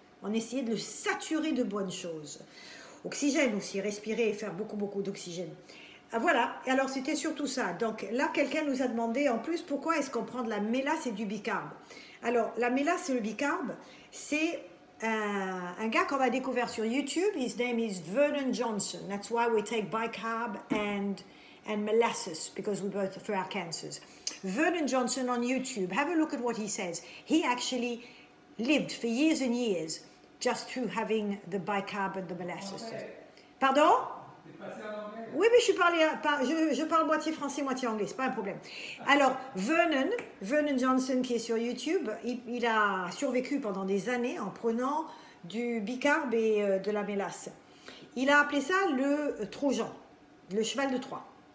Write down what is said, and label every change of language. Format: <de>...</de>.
<fr>On essayait de le saturer de bonnes choses. Oxygène aussi, respirer et faire beaucoup d'oxygène. Voilà, et alors c'était surtout ça. Donc là, quelqu'un nous a demandé en plus pourquoi est-ce qu'on prend de la mélasse et du bicarbe. Alors, la mélasse et le bicarbe, c'est un gars qu'on a découvert sur YouTube.</fr> <en>His name is Vernon Johnson. That's why we take bicarb and molasses, because we both for our cancers. Vernon Johnson on YouTube. Have a look at what he says. He actually lived for years and years just through having the bicarb and the molasses.</en> <fr>Pardon? Oui, mais je parle moitié français, moitié anglais, c'est pas un problème. Alors, Vernon Johnson, qui est sur YouTube, il a survécu pendant des années en prenant du bicarbe et de la mélasse. Il a appelé ça le Trojan, le cheval de Troie.</fr>